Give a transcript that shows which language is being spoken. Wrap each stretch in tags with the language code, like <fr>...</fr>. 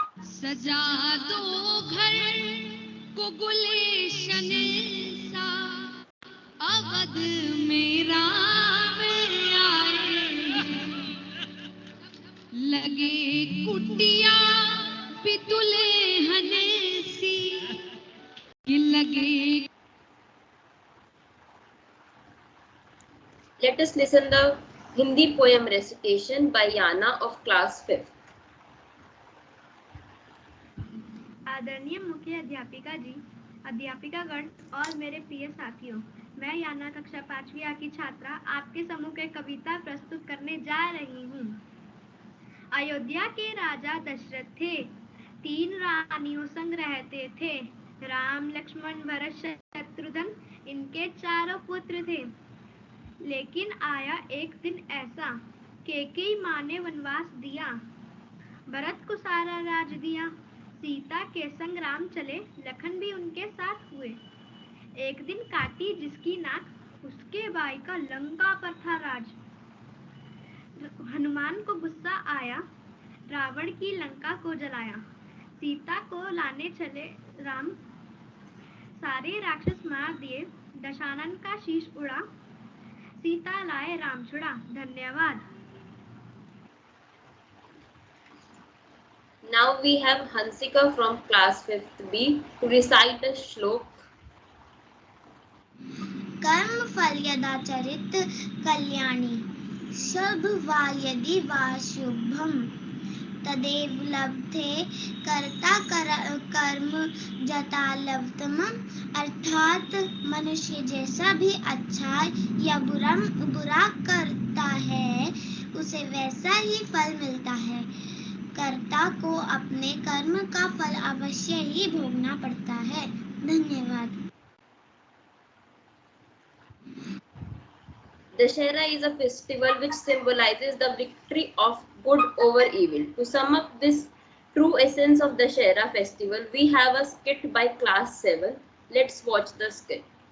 <hi>सजा दो घर को गुलशन सा, अवध में राम आए। लगे कुटिया पितुले सी, लगे।</hi> <en>Let us listen the Hindi poem recitation by Yana of class 5th.</en> <hi>आदरणीय मुख्य अध्यापिका जी, अध्यापिकागण और मेरे प्रिय साथियों, मैं याना कक्षा 5वीं A की छात्रा आपके सम्मुख एक कविता प्रस्तुत करने जा रही हूँ। अयोध्या के राजा दशरथ थे, 3 रानियों संग रहते थे। राम लक्ष्मण भरत शत्रुघ्न इनके 4 पुत्र थे। लेकिन आया एक दिन ऐसा, कैकेयी माँ ने वनवास दिया, भरत को सारा राज दिया। सीता के संग राम चले, लखन भी उनके साथ हुए। एक दिन काटी जिसकी नाक, उसके भाई का लंका पर था राज। हनुमान को गुस्सा आया, रावण की लंका को जलाया। सीता को लाने चले राम, सारे राक्षस मार दिए। दशानन का शीश उड़ा, सीता लाए राम छुड़ा। धन्यवाद।</hi> <en>Now we have Hansika from class 5th B to recite a shlok.</en> <sa>कर्म फल यदा चरित कल्याणी, शुभ वा यदि वा शुभम, तदेव लभते कर्ता कर्म जता लवतमम।</sa> <hi>अर्थात मनुष्य जैसा भी अच्छा या बुरा करता है, उसे वैसा ही फल मिलता है। कर्ता को अपने कर्म का फल अवश्य ही भोगना पड़ता है। धन्यवाद।</hi> <en>Dussehra is a festival which symbolizes the victory of good over evil. To sum up this true essence of the Dussehra festival, we have a skit by class 7. Let's watch the skit.</en>